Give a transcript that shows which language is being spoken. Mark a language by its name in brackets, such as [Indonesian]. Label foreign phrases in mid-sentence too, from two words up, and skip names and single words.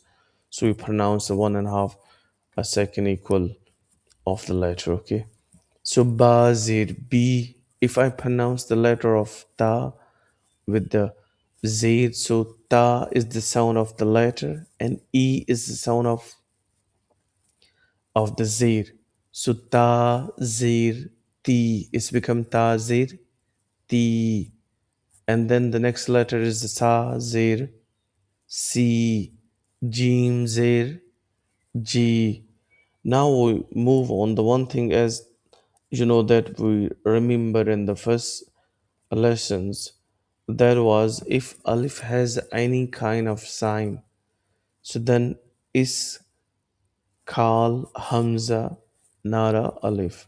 [English] So we pronounce the 1.5 second equal of the letter, okay. So bazir b. If I pronounce the letter of ta with the zir, so ta is the sound of the letter and e is the sound of the zir. So ta zir ti, it's become ta zir ti. And then the next letter is the sa, zir, si, jim, zir, ji. Now we move on. The one thing as you know that we remember in the first lessons, that was if alif has any kind of sign, so then is Kal, Hamza, Nara, Alif.